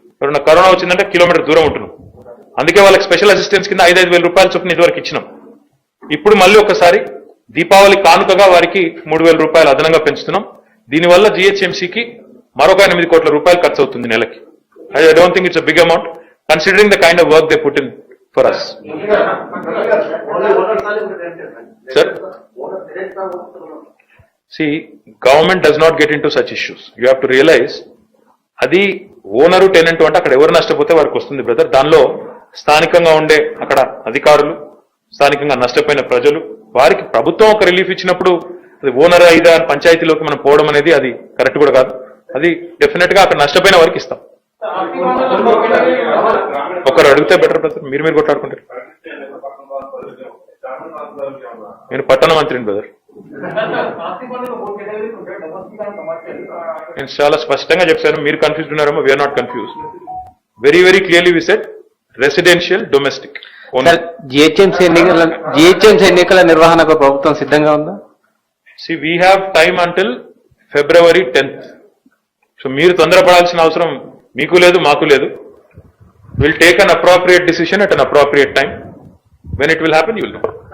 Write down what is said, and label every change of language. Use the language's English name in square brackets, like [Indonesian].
[Telugu] ఎవరైనా కరోనా వచ్చిందంటే కిలోమీటర్ దూరం ఉంటున్నాం. అందుకే వాళ్ళకి స్పెషల్ అసిస్టెన్స్ కింద 5,000 రూపాయల చొప్పున ఇదివరకు ఇచ్చినాం. ఇప్పుడు మళ్ళీ ఒకసారి దీపావళి కానుకగా వారికి 3,000 రూపాయలు అదనంగా పెంచుతున్నాం. దీనివల్ల జిహెచ్ఎంసీకి మరొక 8 కోట్ల రూపాయలు ఖర్చు అవుతుంది నెలకి. [English] I don't think it's a big amount considering the kind of work they put in for us. Sir, see, government does not get into such issues. You have to realize [Telugu] అది ఓనరు టెనెంట్ అంటే అక్కడ ఎవరు నష్టపోతే వారికి వస్తుంది brother. దానిలో స్థానికంగా ఉండే అక్కడ అధికారులు, స్థానికంగా నష్టపోయిన ప్రజలు, వారికి ప్రభుత్వం ఒక రిలీఫ్ ఇచ్చినప్పుడు అది ఓనర్ అయిదా పంచాయతీలోకి మనం పోవడం అనేది అది కరెక్ట్ కూడా కాదు. అది డెఫినెట్ గా అక్కడ నష్టపోయిన వారికి ఇస్తాం. ఒకరు అడిగితే బెటర్ బ్రదర్. మీరు కొట్లాడుకుంటారు. నేను పట్టణ మంత్రిని బ్రదర్. నేను చాలా స్పష్టంగా చెప్పాను. మీరు కన్ఫ్యూజ్ ఉన్నారేమో. [English] We are not confuse. Very very clearly we said residential domestic. [Telugu] GHMC ఎన్నికల నిర్వహణకు ప్రభుత్వం సిద్ధంగా ఉందా? [English] See, we have time until February 10th. [Telugu] So మీరు తొందరపడాల్సిన అవసరం మీకు లేదు, మాకు లేదు. [English] We'll take an appropriate decision at an appropriate time. When it will happen, you will know.